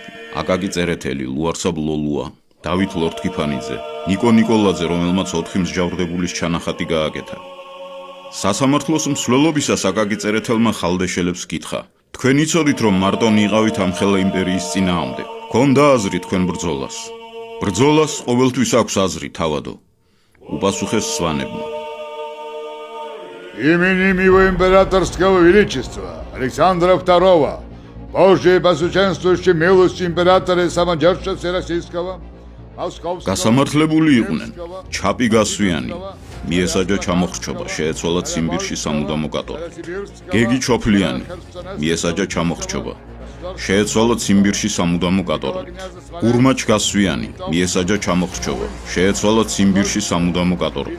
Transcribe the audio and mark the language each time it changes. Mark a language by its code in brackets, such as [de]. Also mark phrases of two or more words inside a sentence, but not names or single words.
[ka] აკაკი წერეთელი, ლუარსაბ ლოლუა, დავით ლორთქიფანიძე, ნიკო ნიკოლაძე, რომელმაც 4 მსჯავრდებულის ჩანახატი გააკეთა. სასამართლოს მსვლელობისას აკაკი წერეთელმა ხალდეშელებს კითხა: თქვენ იცოდით, რომ მარტო იყავით ამხელა იმპერიის წინააღმდეგ? გქონდა აზრი თქვენ ბრძოლას? ბრძოლას ყოველთვის აქვს აზრი, თავადო. უპასუხეს სვანებმა. [ru] Именем его императорского величества Александра II, Божьей посуществующей милости императора и самодержца Всероссийского, Московского... [ka] გასამართლებული იყვნენ ჩაპი გასვიანი, მიესაჯა ჩამოხრჩობა, შეეცვალა ციმბირში სამუდამო კატორი. გეგი ჩოფლიანი, მიესაჯა ჩამოხრჩობა, შეეცვალა ციმბირში სამუდამო კატორი. გურმაჩ გასვიანი, მიესაჯა ჩამოხრჩობა, შეეცვალა ციმბირში სამუდამო კატორი.